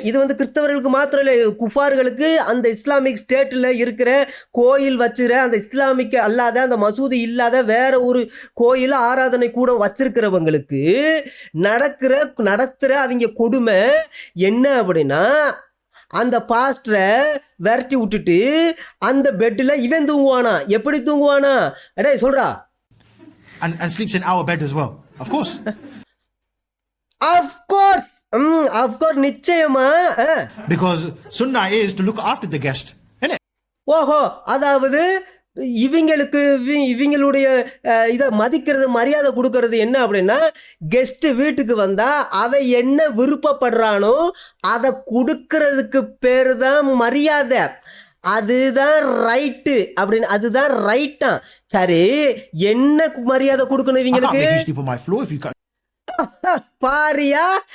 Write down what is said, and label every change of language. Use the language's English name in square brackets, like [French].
[Tamil] இது வந்து கிறிஸ்தவர்களுக்கு மாத்திரம் இல்லை, குஃபார்களுக்கு, அந்த இஸ்லாமிக் ஸ்டேட்டில் இருக்கிற கோயில் வச்சுற அந்த இஸ்லாமிக் அல்லாத அந்த மசூதி இல்லாத வேற ஒரு கோயில் ஆராதனை கூட வச்சிருக்கிறவங்களுக்கு நடத்துகிற அவங்க கொடுமை என்ன அப்படின்னா, அந்த பாஸ்டரை விரட்டி விட்டுட்டு அந்த பெட்டில் இவன் தூங்குவானா. எப்படி தூங்குவானா, அடே சொல்றா. [English] And sleeps in our bed as well, of course. Of course, [Tamil] நிச்சயமா. [English] Because sunnah is to look after the guest, isn't it? [Tamil] ஓஹோ, அதாவது இவங்களுடைய இதை மதிக்கிறது, மரியாதை கொடுக்கறது என்ன அப்படின்னா, கெஸ்ட் வீட்டுக்கு வந்தா அவ என்ன விருப்பப்படுறானோ அதை கொடுக்கறதுக்கு பேரு தான் மரியாதை. அதுதான் ரைட்டு அப்படின்னு, அதுதான் ரைட்டா. சரி, என்ன மரியாதை கொடுக்கணும் இவங்களுக்கு பாரியா.